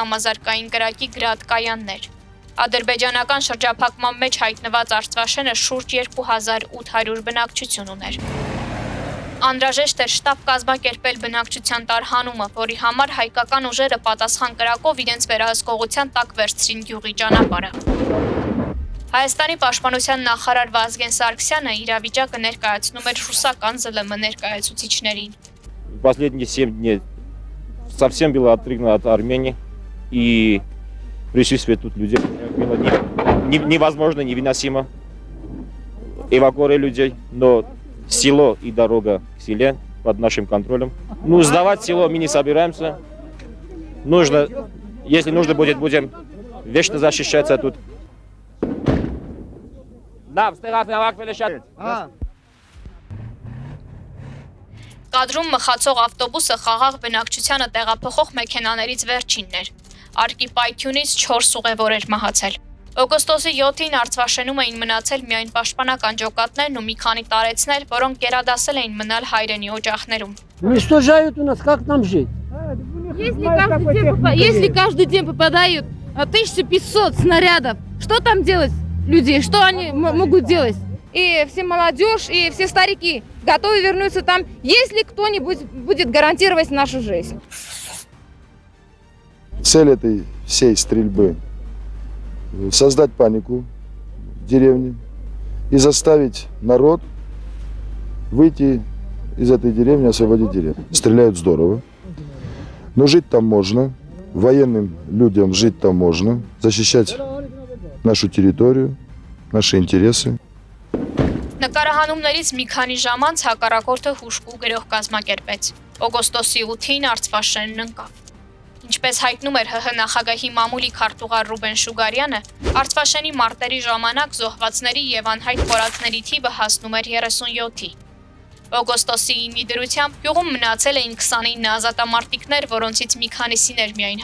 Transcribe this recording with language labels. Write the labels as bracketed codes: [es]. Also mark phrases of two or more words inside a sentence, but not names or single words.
[hy] համազարգային կրակի գրադ կայաններ։ Ադրբեջանական շրջափակման մեջ հայտնված Արցվաշենը շուրջ 2800 բնակչություն ուներ։ Անհրաժեշտ էր շտապ կազմակերպել բնակչության տարհանումը, որի համար հայկական ուժերը պատասխան կրակով իրենց վերահսկողության տակ վերցրին գյուղի ճանապարհը։ Հայաստանի պաշտպանության նախարար Վազգեն Սարգսյանը իրավիճակը ներկայացնում էր ռուսական ԶԼՄ ներկայացուցիչներին։ [ru] Последние 7 дней совсем было отрыгнуто от Армении, и присутствие тут людей было невозможно, невыносимо. Эвакуировали людей, но село и дорога к селе под нашим контролем. Ну, сдавать село мы не собираемся. Если нужно будет, будем вечно защищаться тут. [hy] Կադրում մխացող ավտոբուսը խաղաղ բնակչությանը տեղափոխող մեքենաներից վերջինն էր։ Արկի պայթյունից 4 ուղևոր էր մահացել։ Օգոստոսի 7-ին Արցվաշենում էին մնացել միայն պաշտպանական ջոկատներն ու մի քանի տարեցներ, որոնք գերադասել էին մնալ հայրենի օջախներում։ [ru] Уничтожают у нас, как нам жить? Если каждый день попадают 1500 снарядов, что там делать? Люди, что они могут делать? И все молодежь, и все старики готовы вернуться там, если кто-нибудь будет гарантировать нашу жизнь. Цель этой всей стрельбы – создать панику в деревне и заставить народ выйти из этой деревни, освободить деревню. Стреляют здорово, но жить там можно, военным людям жить там можно, защищать нашу территорию, наши интересы. [hy] Նկարահանումներից մի քանի ժամ անց հակառակորդը հուժկու գրող կազմակերպեց։ Օգոստոսի 8-ին Արցվաշենն ընկավ։ Ինչպես հայտնում էր ՀՀ նախագահի մամուլի քարտուղար Ռուբեն Շուգարյանը, Արցվաշենի մարտերի ժամանակ զոհվածների և անհայտ կորածների թիվը հասնում էր 37-ի։ Օգոստոսի 9-ի դրությամբ գյուղում մնացել էին 29 ազատամարտիկներ, որոնցից մի քանիսին էր միայն